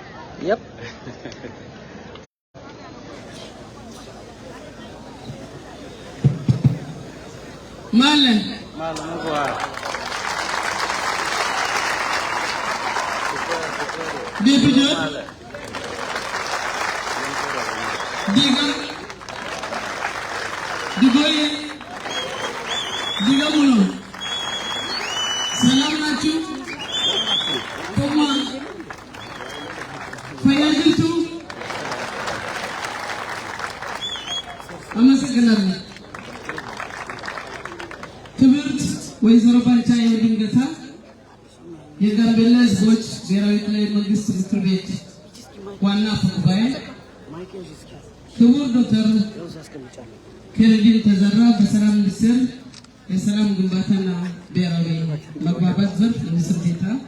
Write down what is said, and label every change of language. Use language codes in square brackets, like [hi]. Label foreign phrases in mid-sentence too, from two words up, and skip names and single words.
[en] Yep. Marlon. Marlon, go on. Baby John. Diga. Digoye. Diga mulo. [am] ሰላም ናችሁ. [om] Koma. Fayajitu. [am] አመሰግናለሁ። ክብርት ወይዘሮ ባልቻዬ ድንገታ የጋምቤላ ሕዝቦች ብሔራዊ ክልላዊ መንግስት ምክር ቤት ዋና አፈ ጉባኤ፣ ክቡር ዶክተር ኬኔዲን ተዘራ በሰላም ሚኒስቴር የሰላም ግንባታና ብሔራዊ መግባባት ዘርፍ ሚኒስትር ዴኤታ፣